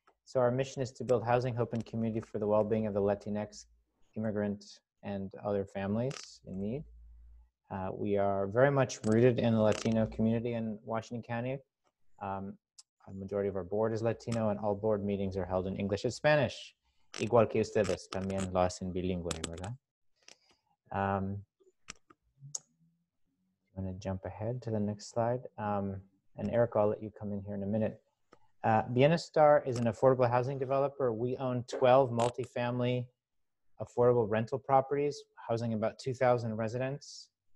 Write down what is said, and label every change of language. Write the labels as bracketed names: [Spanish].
[English] So our mission is to build housing, hope, and community for the well-being of the Latinx, immigrant, and other families in need. We are very much rooted in the Latino community in Washington County. A majority of our board is Latino, and all board meetings are held in English and Spanish. [Spanish] Igual que ustedes, también lo hacen bilingüe, ¿verdad? [English] I'm going to jump ahead to the next slide. And Erica, I'll let you come in here in a minute. Bienestar is an affordable housing developer. We own 12 multifamily affordable rental properties, housing about 2,000 residents.